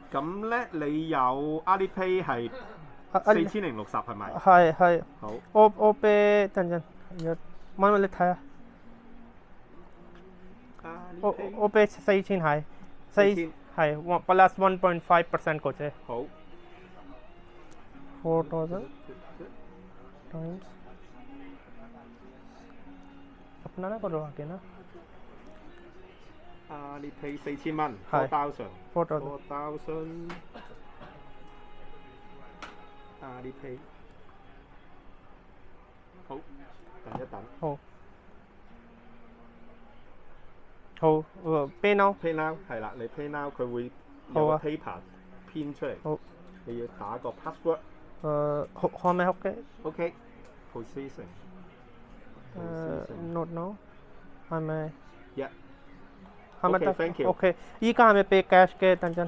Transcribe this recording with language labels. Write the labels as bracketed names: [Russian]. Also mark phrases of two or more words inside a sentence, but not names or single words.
[Cantonese] 咁咧你有 Alipay 係4060係咪？係，好，我俾等陣，慢慢你睇下，我俾4000係 4000 係plus 1.5% 嗰隻好。 [Hindi] 4000 times अपना ना करो आगे ना [Cantonese] Alipay 4000 蚊係，4000 Alipay， 好，等一等。 [English] 好 ，pay now， Pay now [Cantonese] 係啦，你 [English] Pay now [Cantonese] 佢會好啊有個 paper 編出嚟，好，你要打個 password。可唔可以 OK？ [English] OK，processing。 not now， [Cantonese] 係咪？ [English] Yeah。 [Cantonese] 係咪得 [English] OK，thank you。 [Cantonese] OK，依家係咪俾 cash 嘅？等陣，